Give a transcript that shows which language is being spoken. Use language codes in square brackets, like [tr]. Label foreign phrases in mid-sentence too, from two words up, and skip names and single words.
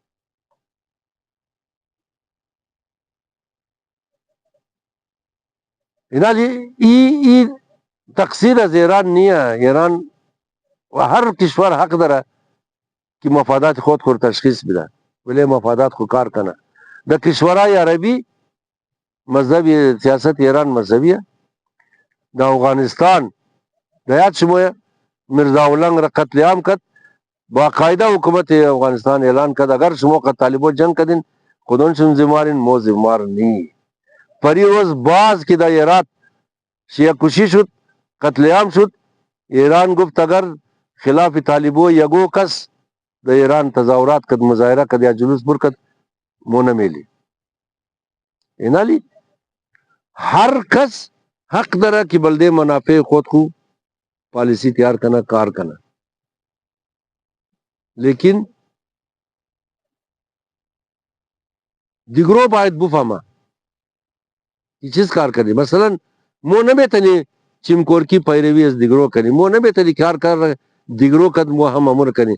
[haz] اینالی ای تقصیر از ایران نیه، ایران و هر کشور حق داره که مفادات خود تشخیص بده ولی مفادات خود کار کنه. در کشورهای عربی مذهبی سیاست ایران مذهبیه. در افغانستان در یاد شما مرزا اولنگ را قتل عام کرد، باقاعده حکومت افغانستان اعلان کرد اگر شما که طالبان جنگ کردین خودون شون زمارین مو زمار نی. پری روز باز که در ایران شیعه کشی شد، قتل عام شد، ایران گفت اگر خلاف طالبو یگو کس در ایران تظاهرات کد مظاهره کد یا جلوس برکد مو نمیلی. اینالی هر کس حق داره که بلده منافع خود کو پالیسی تیار کنه کار کنه، لیکن دیگرو باید بفهمه که چیز کار کنی. مثلا مو نمیتونی چیمکورکی پیروی از دیگرو کنی، مو نمیتونی کار دیگرو کد مو هم امر کنی.